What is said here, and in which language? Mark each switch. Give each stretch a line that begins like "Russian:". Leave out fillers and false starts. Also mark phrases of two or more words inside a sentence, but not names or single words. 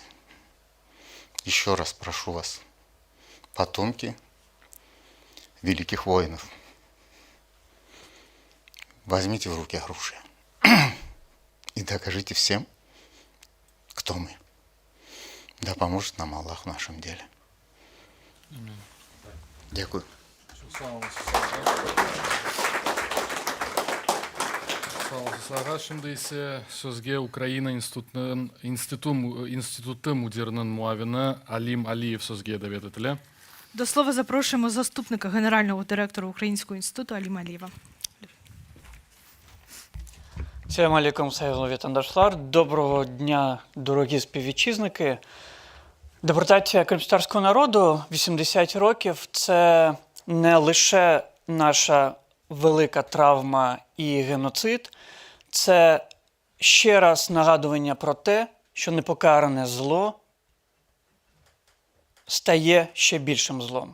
Russian: Еще раз прошу вас, потомки великих воинов, возьмите в руки оружие и докажите всем, кто мы. Да поможет нам Аллах в нашем деле.
Ukrainian: Дякую.
Crimean Tatar: Саға şimdi ise sözge Ukrayna İnstitutu Müdürünün muavini Alim Aliyev sözge davet etili.
Ukrainian: До слова запрошуємо заступника генерального директора Українського інституту Аліма Алієва.
Crimean Tatar: Салам алейкум, сайгылы ветандашлар.
Ukrainian: Доброго дня, дорогі співвітчизники. Депортація кримськотатарського народу 80 років – це не лише наша велика травма і геноцид, це ще раз нагадування про те, що непокаране зло стає ще більшим злом.